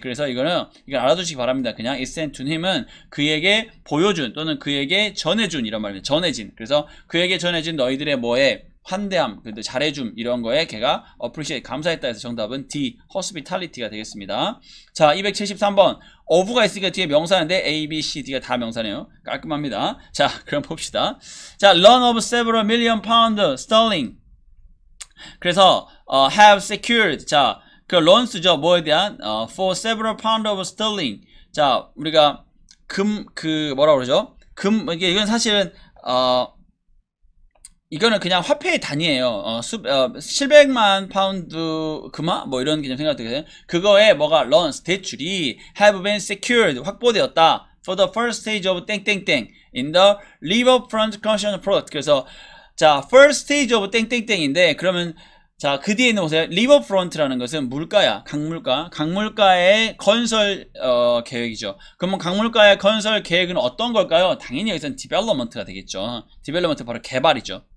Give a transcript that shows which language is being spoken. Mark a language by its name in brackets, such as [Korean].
[Korean] 그래서 이걸 알아두시기 바랍니다. 그냥 extend to him은 그에게 보여준 또는 그에게 전해준 이런 말입니다. 전해진. 그래서 그에게 전해진 너희들의 환대함, 잘해줌 이런 거에 걔가 appreciate, 감사했다 해서 정답은 D, hospitality가 되겠습니다. 자, 273번. of가 있으니까 뒤에 명사인데 A, B, C, D가 다 명사네요. 깔끔합니다. 자, 그럼 봅시다. [English] 자, loan of several million pound sterling. 그래서 have secured. [Korean] 자, 그 loans죠. 뭐에 대한 [English] for several pound of sterling. [Korean] 자, 우리가 뭐라고 그러죠? 이건 사실은 이거는 그냥 화폐의 단위예요. 700만 파운드 금화 뭐 이런 개념 생각되거든요. 그거에 loans, 대출이 [English] have been secured, [Korean] 확보되었다. [English] for the first stage of 땡땡땡 in the riverfront construction project. [Korean] 그래서 자, [English] first stage of [Korean] 땡땡땡인데, 그러면 자, 그 뒤에 있는 보세요. riverfront라는 것은 물가야, 강물가의 건설 계획이죠. 그러면 강물가의 건설 계획은 어떤 걸까요? 당연히 여기서는 development가 되겠죠. development 바로 개발이죠.